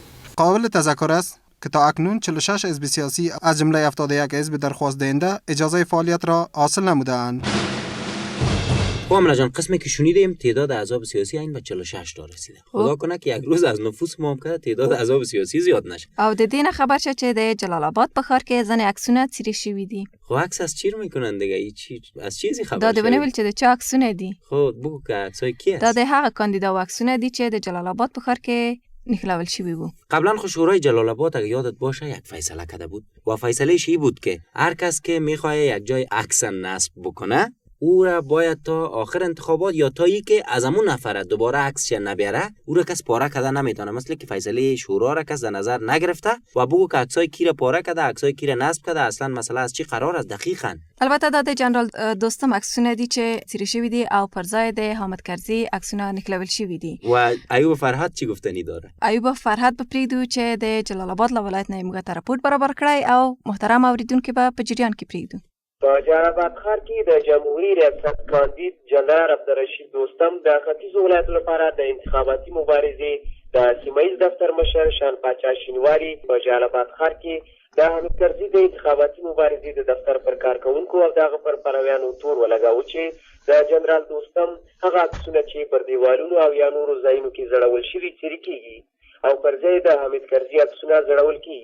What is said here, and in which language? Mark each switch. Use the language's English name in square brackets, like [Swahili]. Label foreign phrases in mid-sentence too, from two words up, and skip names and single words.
[Persian] قابل تذکر است که تا اکنون 46 حزب سیاسی از جمله 71 حزب درخواست دهنده اجازه فعالیت را حاصل نموده‌اند. آمنه جان، قسمی که شنیدیم تعداد احزاب سیاسی این به 46 تا رسیده. خدا کنه که یک روز از نفوس ما هم که تعداد احزاب سیاسی زیاد نشه. [Pashto] او د دې نه خبر شه چې د جلال آباد په ښار کې ځنې عکسونه څیرې شوي دي. [Persian] خو عکس از چی میکنن دیگه؟ ای چی از چیزی خبر [Pashto] دا د ونیول چې د چا عکسونه دي. [Persian] خو بگو که عکسای کی است؟ [Pashto] دا د هغه کاندیدا و عکسونه دي چې د جلال آباد په ښار کې نخلول شوی بود. [Persian] قبلا خو شورای جلال آباد اگه یادت باشه یک فیصله کرده بود و فیصلهش این بود که هر کس که میخواد یک جای عکس نصب بکنه او را باید تا آخر انتخابات یا تا ای که از همون نفره دوباره عکسش نبیاره او را کس پاره کرده نمیتونه. مثل که فیصله شورا را کس در نظر نگرفته و بگو که عکسای کی را پاره کرده، عکسای کی را نصب کرده، اصلا مسئله از چی قرار است دقیقاً. [Pashto] البته دا د جنرال دوستم عکسونه دي چې څیرې شوي دي او پر ځای د حامد کرزي عکسونه نښلول شوي دي. [Persian] و ایوب فرهاد چی گفتنی داره؟ [Pashto] ایوب فرهاد به پریږدو چې د جلال آباد له ولایت نه موږ ته راپورټ برابر کړی او محترم اوریدونکو به په جریان کې پریږدو. په جلال آباد ښار کې د جمهوریت ریاست کاندید جنرال عبدالرشید دوستم د ختیځو ولایتو لپاره د انتخاباتي مبارزې د سیمه ییز دفتر مشر شان پاچا شینواري په جلال آباد ښار کې د حامد کرزي د انتخاباتي مبارزې د دفتر پر کارکونکو او دغه پر پلویانو تور ولګاوه چې د جنرال دوستم هغه عکسونه چې پر دیوالونو او یا نورو ځایونو کې زړول شوي څیرې کیږي او پر ځای د حامد کرزي عکسونه زړول کیږي.